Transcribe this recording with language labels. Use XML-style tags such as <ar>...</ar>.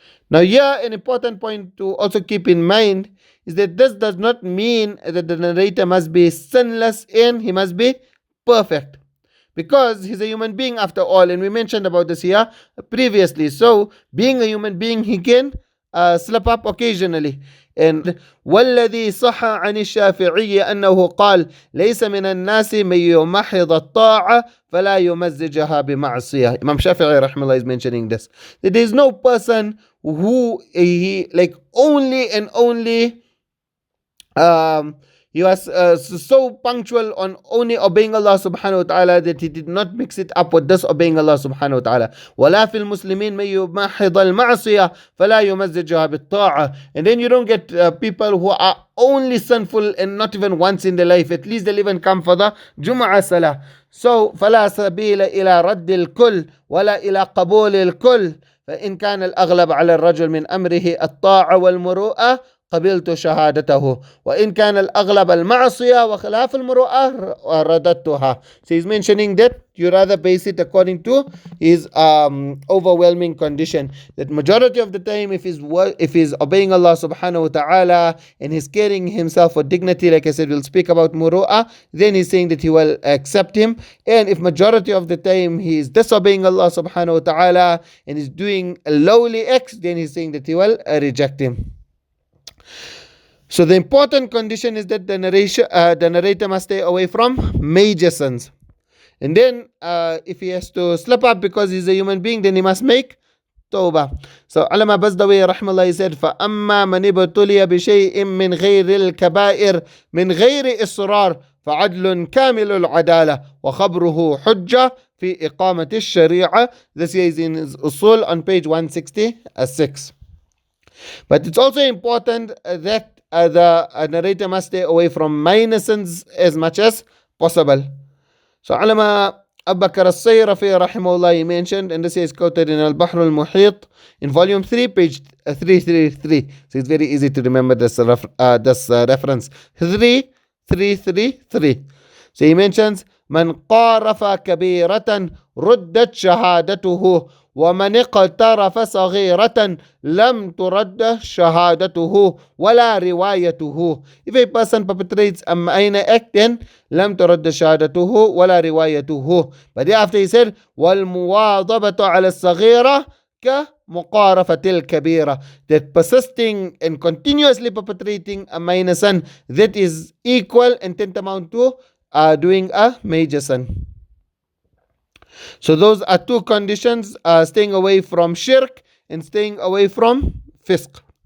<en>Now here, an important point to also keep in mind is that this does not mean that the narrator must be sinless and he must be perfect, because he's a human being after all, and we mentioned about this here previously. So being a human being, he can slip up occasionally. And</en> <ar>والذي صح عن الشافعي أنه قال ليس من الناس من يمحض الطاعة فلا يمزجها بمعصية.</ar> <en>Imam Shafi'i rahimahullah is mentioning this, that there is no person who he like only and only he was so punctual on only obeying Allah subhanahu wa ta'ala that he did not mix it up with disobeying Allah subhanahu wa ta'ala.</en> <ar>وَلَا فِي الْمُسْلِمِينَ مَن يُمَحِّضَ الْمَعْصِيَةَ فَلَا يُمَزِّجُهَا بِالطَّاعَةِ.</ar> <en>And then you don't get people who are only sinful and not even once in their life. At least they'll even come for the Jum'ah Salah. So</en> <ar>فَلَا سَبِيلَ إِلَى رَدِّ الْكُلِّ وَلَا إِلَى قَبُولِ الْكُلِّ فإن كان الأغلب على الرجل من أمره الطاعة والمروءة قبلت شهادته وإن كان الأغلب المعصية وخلاف المروءة رددتها.</ar> <en>So he's mentioning that you rather base it according to his overwhelming condition. That majority of the time, if he's obeying Allah subhanahu wa ta'ala and he's carrying himself for dignity, like I said, we'll speak about Muruwwah, then he's saying that he will accept him. And if majority of the time he is disobeying Allah subhanahu wa ta'ala and is doing a lowly acts, then he's saying that he will reject him. So the important condition is that the narrator must stay away from major sins. And then if he has to slip up because he's a human being, then he must make tawbah. So Allama Bazdawi rahmallah, he said,</en> <ar>فَأَمَّا مَنِ ابْتُلِيَ بِشَيْءٍ مِّنْ غَيْرِ الْكَبَائِرِ مِنْ غَيْرِ إِصْرَارٍ فَعَدْلٌ كَامِلُ الْعَدَالَةِ وَخَبْرُهُ حُجَّةٌ فِي إِقَامَةِ الشَّرِيعَةِ.</ar> <en>This is in his usul on page 166. But it's also important that the narrator must stay away from minor sins as much as possible. So Allama Abu Bakr al-Sayrafi rahimahullah, he mentioned, and this is quoted in Al-Bahr al-Muhit in volume 3, page 333. So it's very easy to remember this reference. 3333. So he mentions,</en> <ar>من قارف كبيرة ردت شهادته ومن اقترف صغيرة لم ترد شهادته ولا روايته.</ar> <en>If a person perpetrates a minor act, then</en> <ar>لم ترد شهادته ولا روايته.</ar> <en>But thereafter he said,</en> <ar>والمواظبة على الصغيرة كمقارفة الكبيرة.</ar> <en>That persisting and continuously perpetrating a minor sin, that is equal and tantamount to doing a major sin. So those are two conditions, staying away from shirk and staying away from fisq.</en>